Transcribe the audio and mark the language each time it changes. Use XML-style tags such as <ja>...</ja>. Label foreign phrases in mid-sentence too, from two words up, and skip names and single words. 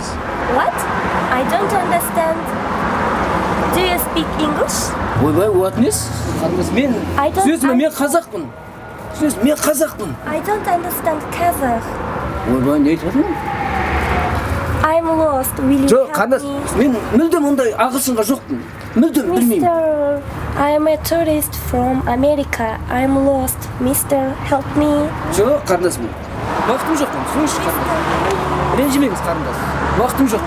<en>What? I don't understand. Do you speak English?</en> <kk>Ойбай, what нес? Қарындас, мен сөзіме мен қазақпын. Сөз, мен қазақпын.</kk> <en>I don't understand Kazakh.</en> <kk>Ойбай, не айтып жатырмын?</kk> <en>I'm lost. Will you</en> <kk>Жоқ,</kk> <en>help</en> <kk>қарындас,</kk> <en>me?</en> <kk>мен мүлдем ондай ағылшынға жоқпын. Мүлдем білмеймін.</kk> <en>Mister, I'm a tourist from America. I'm lost. Mister, help me.</en> <kk>Жоқ, қарындас, мен уақытым жоқ. Түсініңізші, қарындас. Ренжімеңіз, қарындас. Уақытым жоқ.</kk>